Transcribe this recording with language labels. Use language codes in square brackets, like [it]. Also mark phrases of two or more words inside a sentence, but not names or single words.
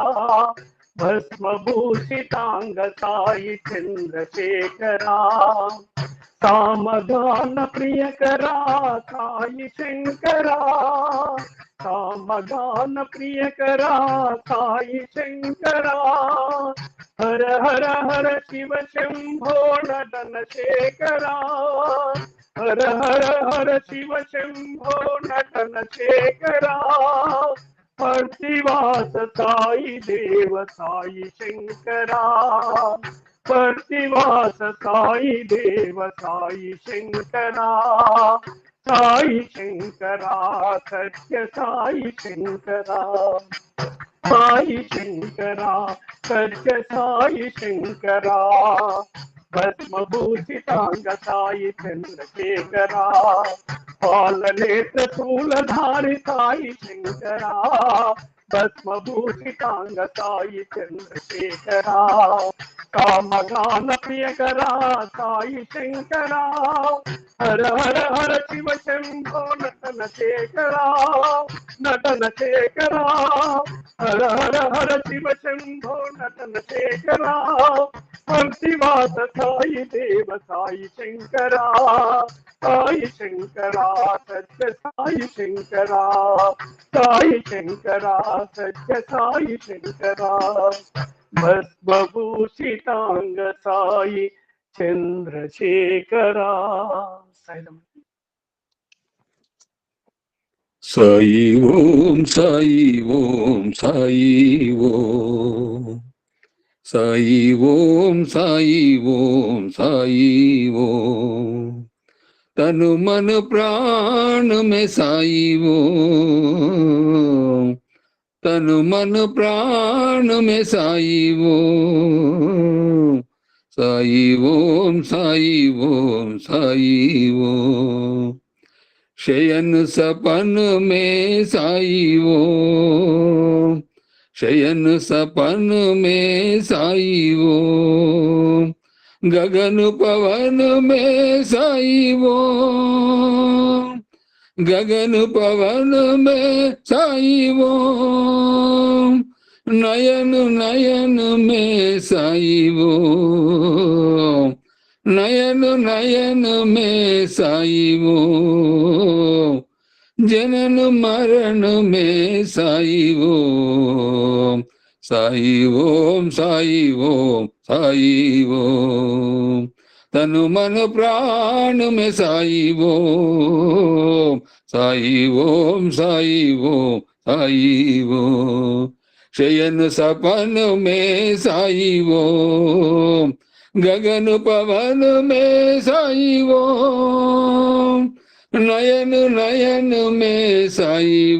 [sa] భస్మభూషితాంగ సాయి చంద్రశేఖరా, సామగాన ప్రియకరా సాయి శంకరా, సామగాన ప్రియకరా సాయి శంకరా, హర హర హర శివ శంభో నటన శేఖరా, హర హర హర శివ శంభో నటన శేఖరా, పర్తివాస సాయి దేవ సాయి శంకరా, प्रतिवास साई देव साई शंकरा, साई शंकरा सत्य साई शंकरा, साई शंकरा सत्य साई शंकरा, भस्मभूषितांग साई चंद्रशेखरा, पालनेत्र शूलधारी साई शंकरा, भस्मभूषितांग साई चंद्रशेखरा, कामगान प्रियकरा साई शंकरा, हर हर हर शिव शंभो नटन शेखरा, नटन शेखरा, हर हर हर शिव शंभो नटन शेखरा, प्रतिवास साई देव साई शंकरा, साई शंकरा सत्य साई शंकरा, साई शंकरा सत्य साई शंकरा, भस्मभूषितांग साई चंद्रशेखरा. [hi] साई ओम साई ओम साई ओम साई ओम साई ओम साई ओम तनु मन प्राण में साई ओम तनु मन प्राण में साई ओम साई ओम साई ओम साई ओम शयन सपन में साई ओम शयन सपन में साई ओम गगन पवन में साई ओम गगन पवन में साई ओम नयन नयन में साई ओम नयन नयन में साई ओम जनन मरण में साई ओम साई ओम साई ओम साई ओम तनु मन प्राण में साई ओम साई ओम साई ओम साई ओम शयन सपन में साई ओम गगन पवन में साई ओम नयन नयन में साई